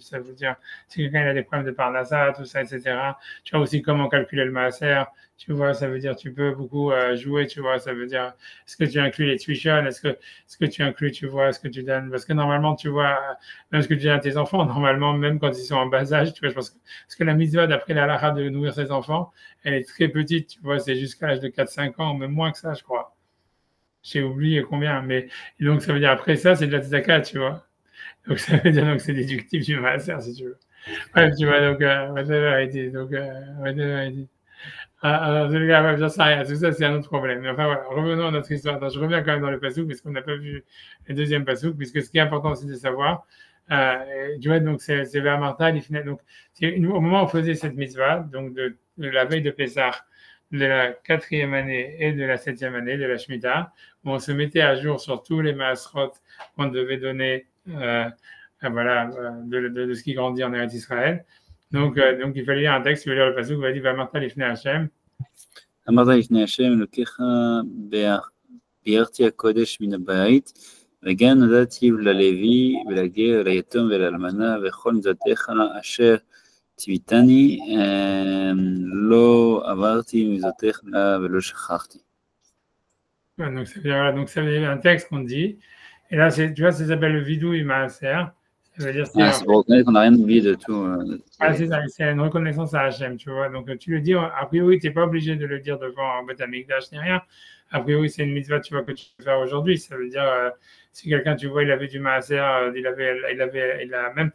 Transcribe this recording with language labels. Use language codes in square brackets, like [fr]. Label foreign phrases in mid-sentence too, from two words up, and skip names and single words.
[fr] Ça veut dire, si quelqu'un il a des problèmes de Parnassa, tout ça, etc. Tu vois aussi comment calculer le Maaser, tu vois, ça veut dire, tu peux beaucoup jouer, tu vois, ça veut dire, est-ce que tu inclus les tuition, est-ce que tu inclus, tu vois, est-ce que tu donnes, parce que normalement, tu vois, même ce que tu donnes à tes enfants, normalement, même quand ils sont en bas âge, tu vois, parce que la mitzvah, d'après la Lacha de nourrir ses enfants, elle est très petite, tu vois, c'est jusqu'à l'âge de 4-5 ans, même moins que ça, je crois. J'ai oublié combien, mais donc ça veut dire après ça, c'est de la tzedaka, tu vois. Donc ça veut dire donc c'est déductible du maaser, si tu veux. Bref, tu vois, donc [en] whatever it is, [fr] donc [en] whatever it is. [fr] Alors, j'en sais rien, tout ça c'est un autre problème. Mais enfin voilà, revenons à notre histoire. Donc, je reviens quand même dans le pasouk, parce qu'on n'a pas vu le deuxième pasouk, puisque ce qui est important aussi de savoir, tu vois, donc c'est vers Martha, donc au moment où on faisait cette mitzvah, donc de la veille de Pessah, de la 4e année et de la 7e année de la Shemitah, où on se mettait à jour sur tous les maasrot qu'on devait donner, voilà, de ce qui grandit en Eretz Israël. Donc il fallait lire un texte, il fallait lire le pasuk, il va dire, [he] ואמרת לפני השם. אמרת לפני השם אלוקיך ביארתי הקודש מן הבית וגם נתתי ללוי ולגר וליתום ולאלמנה וכל מצוותיך אשר ציוויתני לא עברתי מצוותיך ולא שכחתי. [fr] Ouais, donc, voilà, donc ça veut dire un texte qu'on dit. Et là, tu vois, ça s'appelle le [he] וידוי מעשר. [fr] Ça veut dire c'est pour reconnaître qu'on n'a rien oublié de tout. c'est une reconnaissance à Hachem, tu vois. Donc, tu le dis, a priori, tu n'es pas obligé de le dire devant Beth Amikdash ni rien. A priori, c'est une mitzvah, tu vois, que tu peux faire aujourd'hui. Ça veut dire, si quelqu'un, tu vois, il avait du maaser, il a même.